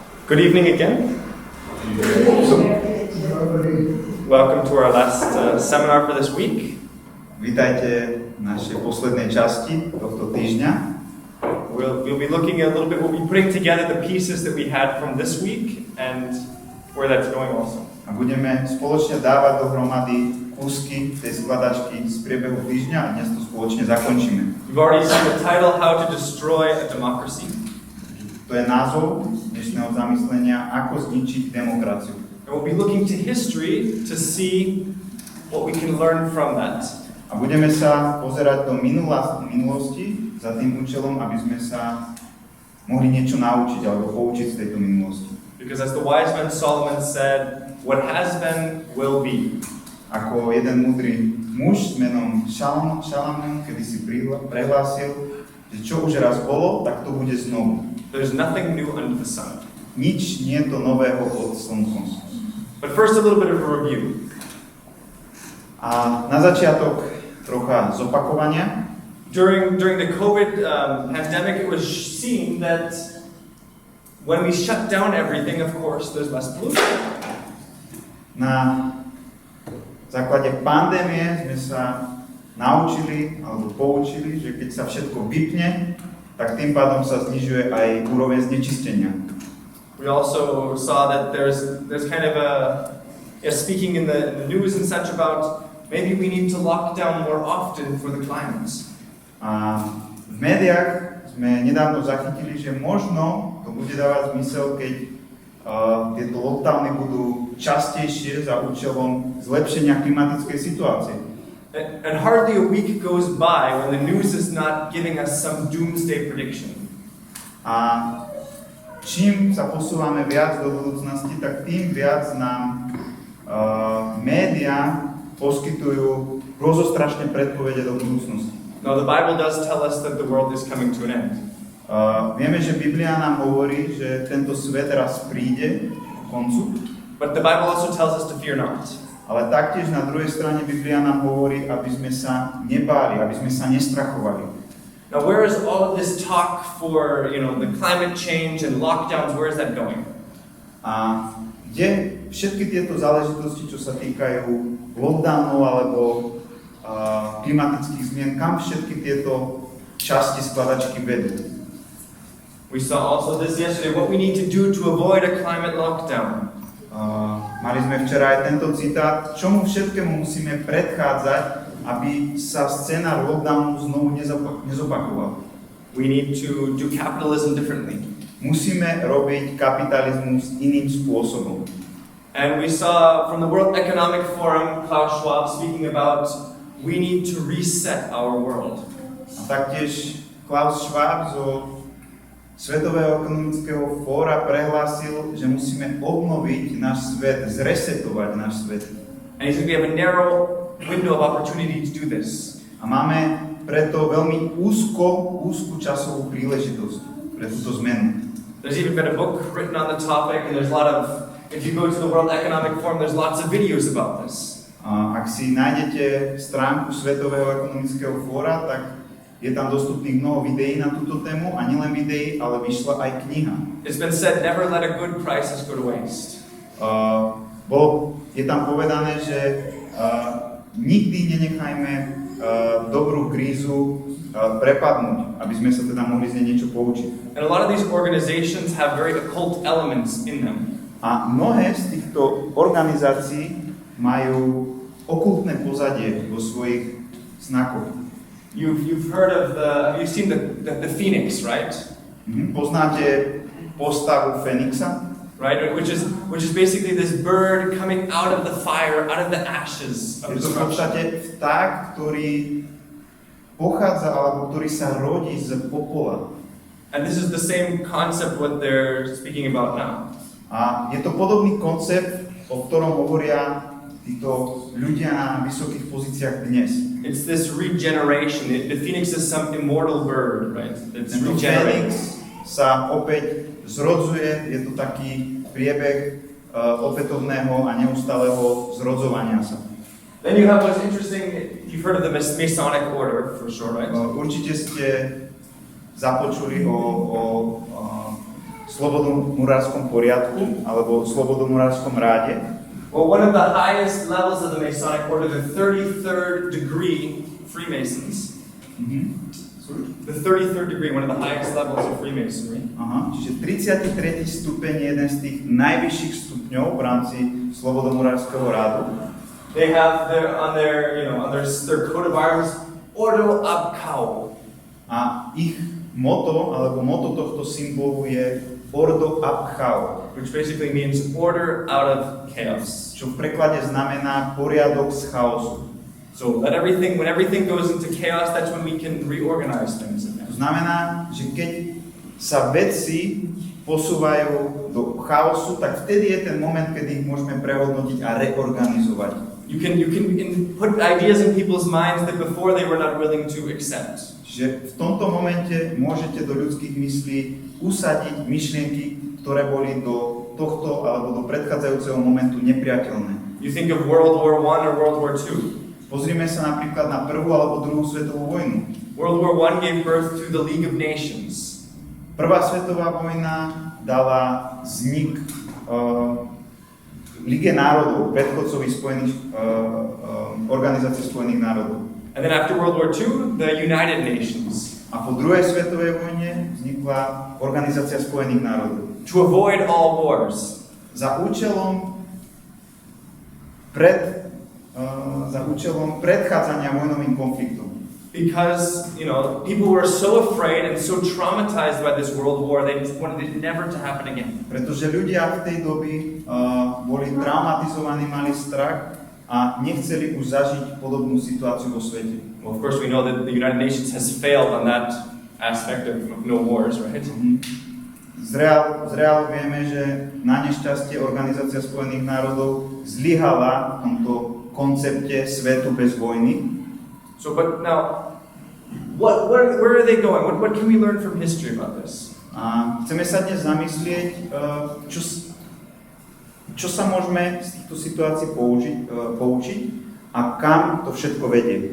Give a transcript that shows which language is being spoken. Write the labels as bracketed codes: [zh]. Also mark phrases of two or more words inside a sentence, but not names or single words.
[en] Good evening again. Welcome to our last seminar for this week. [sk] Vítajte v našej poslednej časti tohto týždňa. [en] We'll be looking at a little bit, we'll be putting together the pieces that we had from this week and where that's going also. [sk] A budeme spoločne dávať dohromady kúsky tej skladačky z priebehu týždňa a dnes to spoločne zakončíme. [en] We've already seen the title, How to Destroy a Democracy. [sk] To je názov dnešného zamyslenia, ako zničiť demokraciu. [en] And we'll be looking to history to see what we can learn from that. [sk] A budeme sa pozerať do minulosti za tým účelom, aby sme sa mohli niečo naučiť alebo poučiť z tejto minulosti. [en] Because as the wise man Solomon said, what has been will be. [sk] Ako jeden múdry muž s menom Šalamún kedysi prehlásil, že čo už raz bolo, tak to bude znovu. [en] There's nothing new under the sun. [sk] Nič nie je to nového pod slnkom. [en] But first a little bit of a review. [sk] A na začiatok trocha zopakovania. [en] During the COVID pandemic, it was seen that when we shut down everything, of course, there's less pollution. [sk] Na základe pandémie sme sa naučili alebo poučili, že keď sa všetko vypne, tak tým pádom sa znižuje aj úroveň znečistenia. [en] We also saw that there's kind of speaking in the news and such about maybe we need to lock down more often for the climate. [sk] A v médiách sme nedávno zachytili, že možno to bude dávať zmysel, keď tieto lockdowny budú častejšie za účelom zlepšenia klimatickej situácie. [en] And hardly a week goes by when the news is not giving us some doomsday prediction. [sk] A čím sa posúvame viac do budúcnosti, tak tým viac nám médiá poskytujú rozostrašné predpovede do budúcnosti. [en] Now the Bible does tell us that the world is coming to an end. [sk] Vieme, že Biblia nám hovorí, že tento svet raz príde k koncu. [en] But the Bible also tells us to fear not. [sk] Ale taktiež na druhej strane Biblia nám hovorí, aby sme sa nebáli, aby sme sa nestrachovali. [en] Now where is all of this talk for, the climate change and lockdowns, where is that going? [sk] A kde všetky tieto záležitosti, čo sa týkajú lockdownov alebo klimatických zmien, kam všetky tieto časti skladačky vedú? [en] We saw also this yesterday, what we need to do to avoid a climate lockdown. [sk] Mali sme včera aj tento citát, čomu všetkému musíme predchádzať, aby sa scénar lockdownu znovu nezopakoval. [en] We need to do capitalism differently. [sk] Musíme robiť kapitalizmus iným spôsobom. [en] And we saw from the World Economic Forum, Klaus Schwab speaking about we need to reset our world. [sk] A taktiež Klaus Schwab zo Svetového ekonomického fóra prehlásil, že musíme obnoviť náš svet, zresetovať náš svet. [en] And he said we have a narrow window of opportunity to do this. [sk] A máme preto veľmi úzku časovú príležitosť pre túto zmenu. [en] There's even been a book written on the topic, and there's a lot of, if you go to the World Economic Forum, there's lots of videos about this. [sk] Ak si nájdete stránku Svetového ekonomického fóra, tak je tam dostupných mnoho videí na túto tému a nielen videí, ale vyšla aj kniha. [en] It's been said, never let a good crisis go to waste. [sk] Je tam povedané, že nikdy nenechajme dobrú krízu prepadnúť, aby sme sa teda mohli z nej niečo poučiť. [en] And a lot of these organizations have very occult elements in them. [sk] A mnohé z týchto organizácií majú okultné pozadie vo svojich znakoch. [en] You've heard of you've seen the phoenix, right? [sk] Poznáte postavu Fenixa? [en] Right, which is basically this bird coming out of the fire, out of the ashes of destruction. [sk] Je to v podstate vták, ktorý pochádza alebo ktorý sa rodí z popola. [en] And this is the same concept what they're speaking about now. [sk] A je to podobný koncept, o ktorom hovoria títo ľudia na vysokých pozíciách dnes. [en] It's this regeneration. The phoenix is some immortal bird, right? It's regenerating. [sk] Phoenix sa opäť zrodzuje, je to taký priebeh opätovného a neustáleho zrodzovania sa. [en] Then you have what's interesting, you've heard of the Masonic order for sure, right? [sk] Určite ste započuli o slobodomurárskom poriadku alebo slobodomurárskom ráde. [en] Well, one of the highest levels of the Masonic order, the 33rd degree Freemasons. The 33rd degree, one of the highest levels of Freemasonry. [sk] Čiže 33. stupeň je jeden z tých najvyšších stupňov v rámci slobodomurárskeho rádu. [en] They have on their coat of arms, [la] Ordo ab Cao. [sk] A ich moto, alebo moto tohto symbolu je [la] Ordo ab Cao, [en] Which basically means order out of chaos. [sk] čo v preklade znamená poriadok z chaosu. [en] So when everything goes into chaos, that's when we can reorganize things again. [sk] To znamená, že keď sa veci posúvajú do chaosu, tak vtedy je ten moment, kedy ich môžeme prehodnotiť a reorganizovať. [en] You can put ideas in people's minds that before they were not willing to accept. [sk] Čiže v tomto momente môžete do ľudských myslí usadiť myšlienky, ktoré boli do tohto alebo do predchádzajúceho momentu nepriateľné. [en] You think of World War I or World War II. [sk] Pozrime sa napríklad na prvú alebo druhú svetovú vojnu. [en] World War I gave birth to the League of Nations. [sk] Prvá svetová vojna dala vznik Lige národov, predchodcovi Organizácie spojených národov. [en] And then after World War II, the United Nations. [sk] A po druhej svetovej vojne vznikla Organizácia spojených národov. [en] To avoid all wars. [sk] Za účelom predchádzania vojnovým konfliktom. [en] Because, people were so afraid and so traumatized by this world war, they just wanted it never to happen again. [sk] Pretože ľudia v tej doby boli traumatizovaní, mali strach a nechceli už zažiť podobnú situáciu vo svete. [en] Well, of course, we know that the United Nations has failed on that aspect of no wars, right? [sk] Z reálu vieme, že na nešťastie Organizácia spojených národov zlyhala v tomto koncepte svetu bez vojny. [en] So, but now, where are they going? What can we learn from history about this? [sk] A chceme sa dnes zamyslieť, čo sa môžeme z týchto situácií poučiť a kam to všetko vedie.